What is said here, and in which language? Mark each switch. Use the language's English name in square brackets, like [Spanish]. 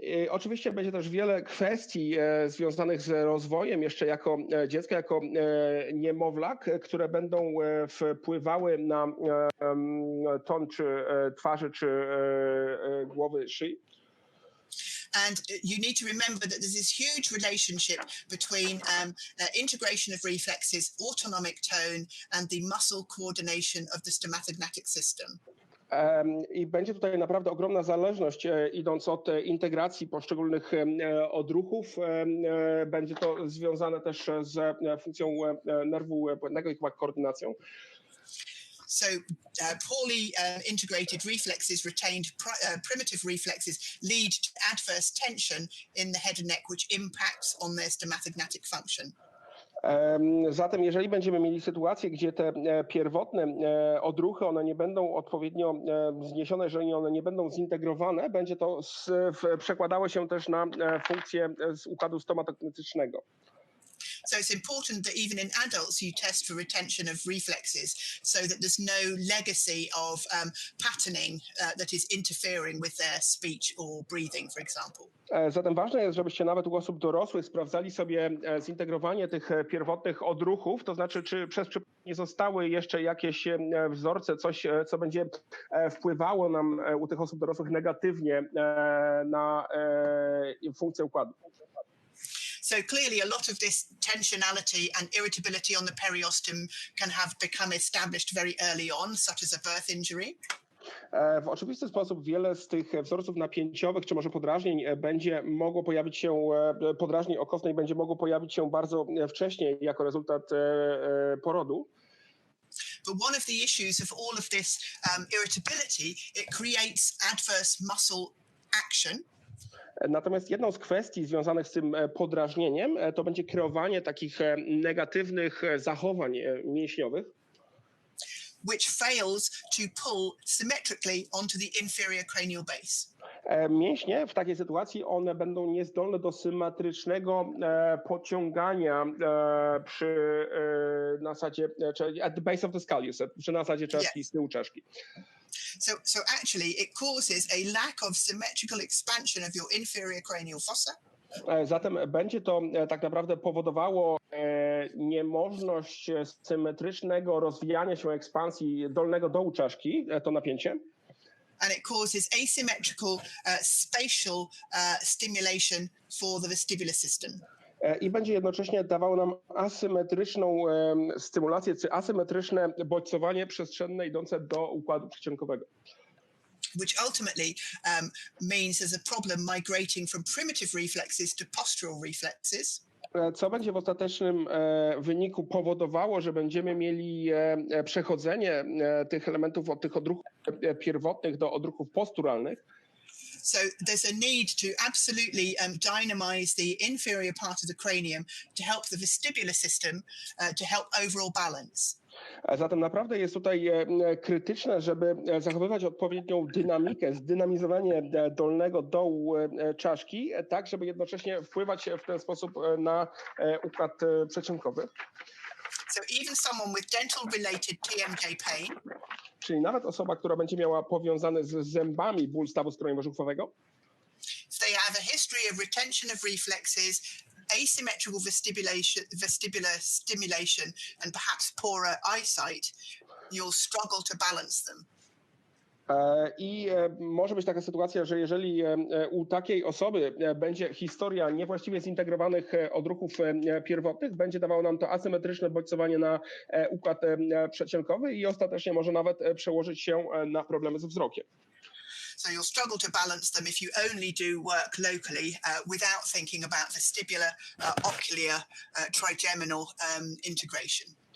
[Polish] Oczywiście będzie też wiele kwestii związanych z rozwojem jeszcze jako dziecko, jako niemowlak, które będą wpływały na ton czy twarzy, czy głowy, szyi. [English] And you need to remember that there's this huge relationship between integration of reflexes, autonomic tone, and the muscle coordination of the stomatognatic system. [Polish] I będzie tutaj naprawdę ogromna zależność, idąc od integracji poszczególnych odruchów. Będzie to związane też z funkcją nerwu błędnego i chyba koordynacją. [English] So poorly integrated reflexes, retained primitive reflexes, lead to adverse tension in the head and neck, which impacts on their stomatognatic function. [Polish] Zatem jeżeli będziemy mieli sytuację, gdzie te pierwotne odruchy, one nie będą odpowiednio zniesione, jeżeli one nie będą zintegrowane, będzie to przekładało się też na funkcję z układu stomatognatycznego. [English] So it's important that even in adults you test for retention of reflexes so that there's no legacy of patterning that is interfering with their speech or breathing, for example. [Polish] Zatem ważne jest, żebyście nawet u osób dorosłych sprawdzali sobie zintegrowanie tych pierwotnych odruchów, to znaczy, czy przez przypadek nie zostały jeszcze jakieś wzorce, coś, co będzie wpływało nam u tych osób dorosłych negatywnie na funkcję układu. [English] So clearly a lot of this tensionality and irritability on the periosteum can have become established very early on, such as a birth injury. [Polish] W oczywisty sposób wiele z tych wzorców napięciowych, czy może podrażnień będzie mogło pojawić się, podrażnień okostnej będzie mogło pojawić się bardzo wcześnie jako rezultat porodu. [English] But one of the issues of all of this irritability, it creates adverse muscle action. [Polish] Natomiast jedną z kwestii związanych z tym podrażnieniem to będzie kreowanie takich negatywnych zachowań mięśniowych, [English] which fails to pull symmetrically onto the inferior cranial base. [Polish] Mięśnie w takiej sytuacji one będą niezdolne do symetrycznego pociągania przy nasadzie, [English] at the base of the skull, [Polish] przy nasadzie czaszki, z tyłu czaszki. [English] So actually it causes a lack of symmetrical expansion of your inferior cranial fossa. [Polish] Zatem będzie to tak naprawdę powodowało niemożność symetrycznego rozwijania się ekspansji dolnego dołu czaszki, to napięcie. [English] And it causes asymmetrical spatial stimulation for the vestibular system. [Polish] I będzie jednocześnie dawało nam asymetryczną stymulację, czy asymetryczne bodźcowanie przestrzenne idące do układu przycionkowego. [English] Which ultimately means there's a problem migrating from primitive reflexes to postural reflexes. [Polish] Co będzie w ostatecznym wyniku powodowało, że będziemy mieli przechodzenie tych elementów od tych odruchów pierwotnych do odruchów posturalnych. [English] So there's a need to absolutely dynamize the inferior part of the cranium to help the vestibular system to help overall balance. [Polish] Zatem naprawdę jest tutaj krytyczne, żeby zachowywać odpowiednią dynamikę, zdynamizowanie dolnego dołu czaszki, tak żeby jednocześnie wpływać w ten sposób na układ przedsionkowy. [English] So even someone with dental-related TMJ pain, [Polish] czyli nawet osoba, która będzie miała powiązane z zębami ból stawu skroniowo-żuchwowego, [English] if they have a history of retention of reflexes, asymmetrical vestibular stimulation, and perhaps poorer eyesight, you'll struggle to balance them. [Polish] I może być taka sytuacja, że jeżeli u takiej osoby będzie historia niewłaściwie zintegrowanych odruchów pierwotnych, będzie dawało nam to asymetryczne bodźcowanie na układ przedsionkowy i ostatecznie może nawet przełożyć się na problemy ze wzrokiem. [English] So you'll struggle to balance them if you only do work locally without thinking about vestibular, ocular, trigeminal integration.